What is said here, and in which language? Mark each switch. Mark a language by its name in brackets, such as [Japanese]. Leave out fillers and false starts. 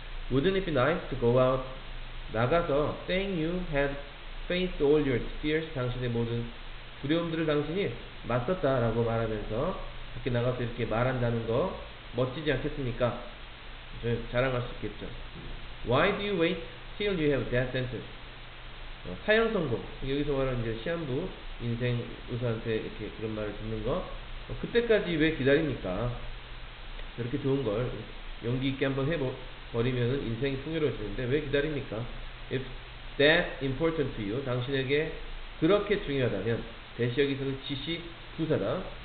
[English] Wouldn't it be nice to go out [Korean] 나가서 [English] saying you had faced all your fears [Korean] 당신의 모든 두려움들을 당신이 맞섰다라고 말하면서 밖에 나가서 이렇게 말한다는 거 멋지지 않겠습니까? 자랑할 수 있겠죠. [English] Why do you wait till you have death sentence? [Korean] 사형 선고 여기서 말하는 이제 시한부 인생 의사한테 이렇게 그런 말을 듣는 거 그때까지 왜 기다립니까? 저렇게 좋은 걸 용기 있게 한번 해버리면 인생이 풍요로워지는데 왜 기다립니까? [English] If that important to you [Korean] 당신에게 그렇게 중요하다면 대시 여기서는 지시부사다.